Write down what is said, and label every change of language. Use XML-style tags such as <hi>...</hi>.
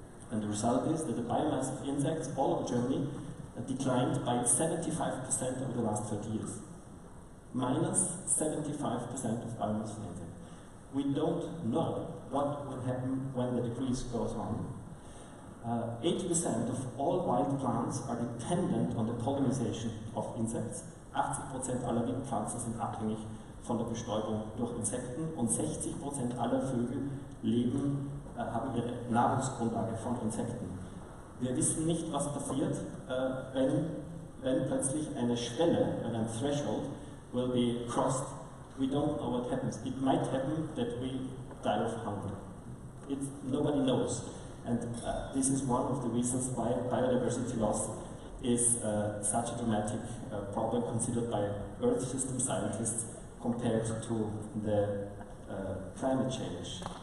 <en>And the result is that the biomass of insects all over Germany declined by 75% over the last 30 years. Minus 75% of biomass of insects. We don't know what will happen when the decrease goes on. 80% of all wild plants are dependent on the pollination of insects.</en> <de>80% aller Wildpflanzen sind abhängig von der Bestäubung durch Insekten und 60% aller Vögel haben ihre Nahrungsgrundlage von Insekten. Wir wissen nicht, was passiert, wenn plötzlich eine Schwelle, ein Threshold,</de> <en>will be crossed. We don't know what happens. It might happen that we die of hunger. Nobody knows. And this is one of the reasons why biodiversity loss is such a dramatic problem considered by Earth system scientists compared to the climate change.</en>